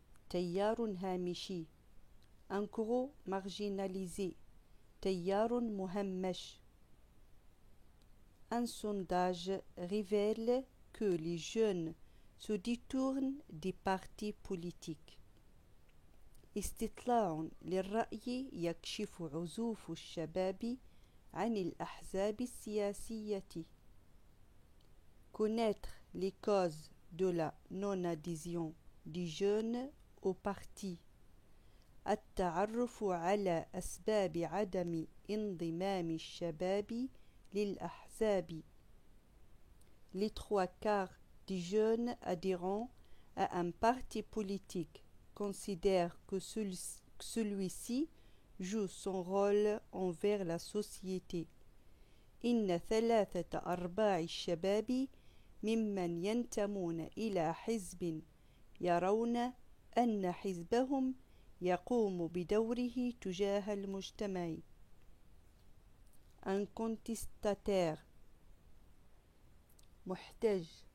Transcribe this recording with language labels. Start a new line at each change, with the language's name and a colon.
Arabic: تيار هامشي.
French: Un courant marginalisé.
Arabic: تيار مهمش.
French: Un sondage révèle que les jeunes se détournent des partis politiques.
Arabic: استطلاع للرأي يكشف عزوف الشباب عن الأحزاب السياسية.
French: Connaître les causes de la non-adhésion des jeunes aux partis.
Arabic: التعرف على أسباب عدم انضمام الشباب للأحزاب.
French: Les trois quarts des jeunes adhérents à un parti politique considèrent que celui-ci joue son rôle envers la société.
Arabic: إن 3/4 الشباب ممن ينتمون إلى حزب يرون أن حزبهم يقوم بدوره تجاه المجتمع.
French: Un contestataire محتج.